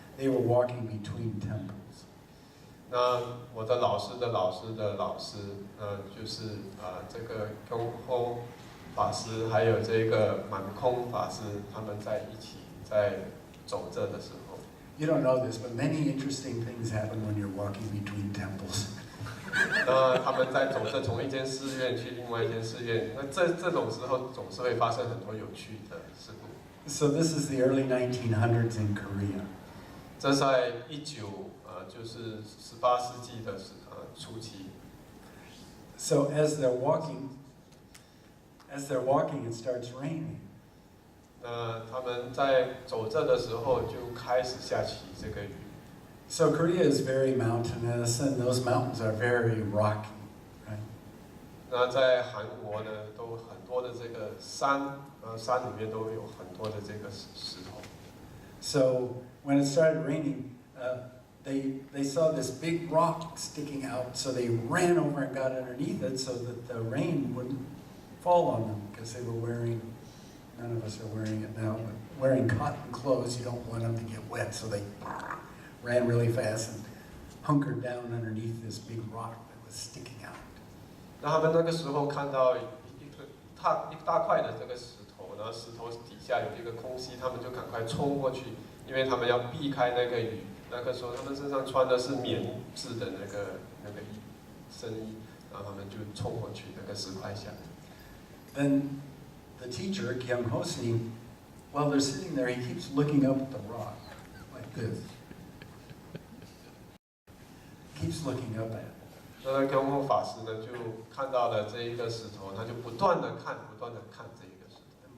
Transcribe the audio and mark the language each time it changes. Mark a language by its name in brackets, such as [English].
[English] They were walking between temples. [Chinese] 那我的老师的老师的老师，就是这个空空法师还有这个满空法师，他们在一起在走着的时候。 [English] You don't know this, but many interesting things happen when you're walking between temples. [Chinese] 那他们在走着从一间寺院去另外一间寺院，那这种时候总是会发生很多有趣的事故。 [English] So this is the early 1900s in Korea. [Chinese] 这在就是18世纪的初期。 [English] So as they're walking, it starts raining. [Chinese] 那他们在走着的时候就开始下起这个雨。 [English] So Korea is very mountainous, and those mountains are very rocky, right? [Chinese] 那在韩国呢，都很多的这个山，山里面都有很多的这个石头。 [English] So when it started raining, they saw this big rock sticking out, so they ran over and got underneath it so that the rain wouldn't fall on them, because they were wearing, none of us are wearing it now, but wearing cotton clothes, you don't want them to get wet, so they ran really fast and hunkered down underneath this big rock that was sticking out. [Chinese] 那他们那个时候看到一大块的这个石头，然后石头底下有一个空隙，他们就赶快冲过去，因为他们要避开那个雨。那个时候他们身上穿的是棉质的那个深衣，然后他们就冲过去那个石块下。 [English] Then the teacher, Kyung Ho Snim, while they're sitting there, he keeps looking up at the rock like this. Keeps looking up at it. [Chinese] 那空空法师呢，就看到了这一个石头，他就不断的看这一个石头。